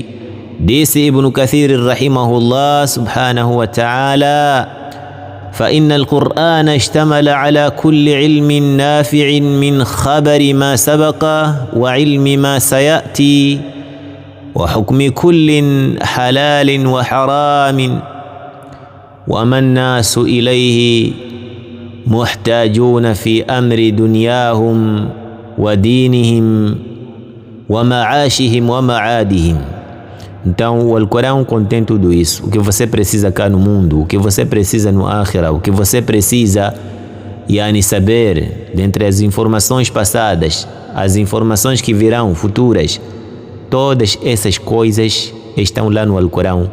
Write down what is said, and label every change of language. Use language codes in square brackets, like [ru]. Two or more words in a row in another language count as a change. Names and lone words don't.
[ar] ديس ابن كثير رحمه الله سبحانه وتعالى: فإن القرآن اشتمل على كل علم نافع من خبر ما سبق وعلم ما سيأتي وحكم كل حلال وحرام، وما الناس إليه محتاجون في أمر دنياهم ودينهم ومعاشهم ومعادهم. [pt] Então o Alcorão contém tudo isso. O que você precisa cá no mundo, o que você precisa no Akhira, o que você precisa saber dentre as informações passadas, as informações que virão, futuras, todas essas coisas estão lá no Alcorão.